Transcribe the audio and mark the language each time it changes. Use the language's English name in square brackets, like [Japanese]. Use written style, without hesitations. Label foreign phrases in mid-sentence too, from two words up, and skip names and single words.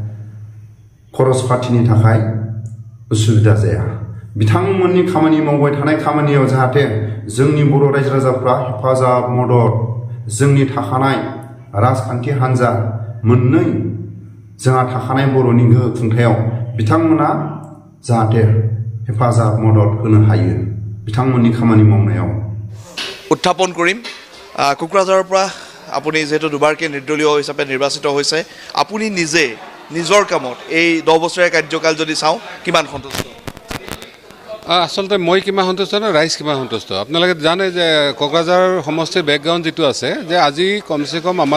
[Bodo] खरस पातिनि थाखाय उसुबिदा जाया बिथांमोननि खामानि मावबाय थानाय खामानियाव जाहाथे जोंनि बर' रायजो राजाफ्रा हेफाजाब मदद जोंनि थाखानाय राजखान्थि हान्जा मोननै जोंहा थाखानाय बर'नि गोहो खुंथायाव बिथांमोना जाहाथे हेफाजाब मदद होनो हायो बिथांमोननि खामानि मावनायाव [Assamese] উত্থাপন কৰিম কোকৰাঝাৰৰ পৰা আপুনি যেহেতু দুবাৰকৈ নিৰ্দলীয় হিচাপে নিৰ্বাচিত হৈছে আপুনি নিজে নিজৰ কামত এই 10 বছৰীয়া কাৰ্যকাল যদি চাওঁ কিমান সন্তুষ্ট আসলতে মই কিমান সন্তুষ্ট না ৰাইজ কিমান সন্তুষ্ট আপোনালোকে জানে যে কোকৰাঝাৰ সমষ্টিৰ বেকগ্ৰাউণ্ড যেটো আছে যে আজি কমসে কম আমাৰ